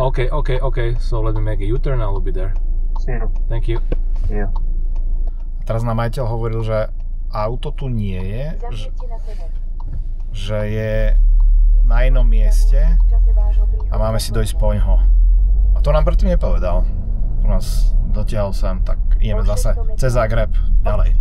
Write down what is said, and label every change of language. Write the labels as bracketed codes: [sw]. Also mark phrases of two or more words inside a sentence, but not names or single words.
[en] Okay. So let me make a U-turn, I will be there. See you. Thank you. See you. [sk] Teraz nám majiteľ hovoril, že auto tu nie je, že je na inom mieste a máme si dojsť poňho. A to nám predtým nepovedal. Tu nás dotiahol sem, tak ideme zase cez Zagreb ďalej.